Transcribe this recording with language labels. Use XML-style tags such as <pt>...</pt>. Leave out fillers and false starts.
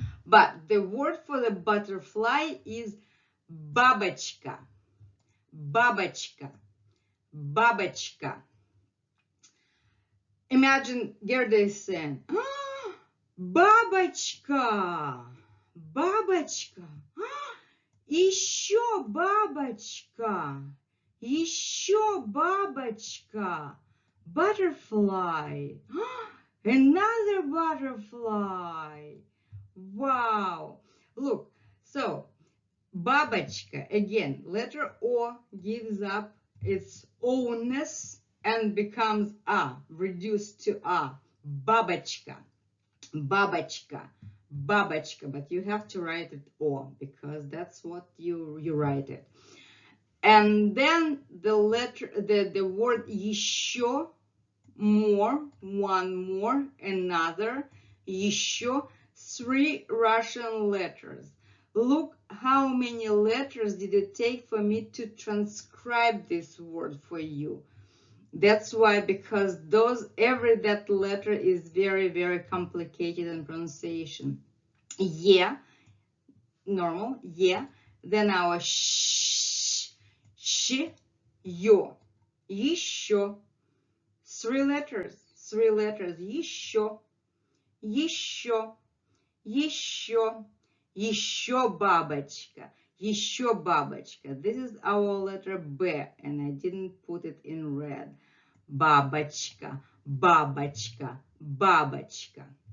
<en>But the word for the butterfly is бабочка.</en> <ru>Бабочка. Бабочка.</ru> <en>Imagine Gerda is saying, oh, бабочка.</en> <ru>Бабочка. Еще бабочка, еще бабочка,</ru> <en>butterfly, another butterfly. Wow, look, so бабочка, again, letter O gives up its ownness and becomes A, reduced to A,</en> <ru>бабочка, бабочка.</ru> <en>Бабочка, but you have to write it O because that's what you write it. And then the letter, the word еще, more, one more, another, еще, 3 Russian letters. Look how many letters did it take for me to transcribe this word for you. That's why, because that letter is very, very complicated in pronunciation. Yeah, normal, yeah. Then our sh, yo, еще. 3 letters,</en> <ru>еще, еще, еще, еще бабочка. Еще бабочка.</ru> <en>This is our letter B, and I didn't put it in red. Бабочка, бабочка, бабочка.</en>